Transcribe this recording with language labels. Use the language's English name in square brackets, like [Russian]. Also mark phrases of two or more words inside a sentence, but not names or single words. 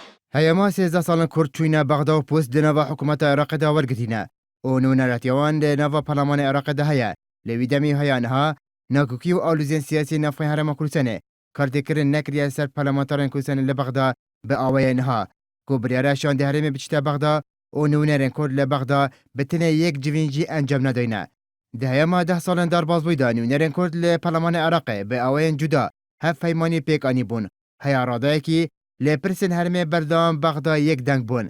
[Kurdish] هەیەما 13 ساڵن کورد چوینە بەغدا و پۆست لەناوە حکوومەتە عێراقیدا وەرگرتینە و نونەرەتیەوان لەناوە پەرلەمانی عێراقیدا هەیە لەوی دەمی هەیەنها ناکوکی و ئالوزیێن سیاسی ناوخۆی هەرێما کوردستانê کارتێکردن نەکریە سەر پەرلەمانتارên کوردستانê لە بەغدا بە ئاوەیە نها ku biryara şandê herêmê biçîte Bexda û nûnerên Kurd li Bexda bi tenê yek civîn jî encam nedayne. Di heyema 10 salên darbazbûyî de nûnerên Kurd li Parlemanê Iraqê bi awayên cuda hev peymanî pêk anîbûn. Heya radayekî lê pirsên herêmê berdewam Bexda yek deng bûn.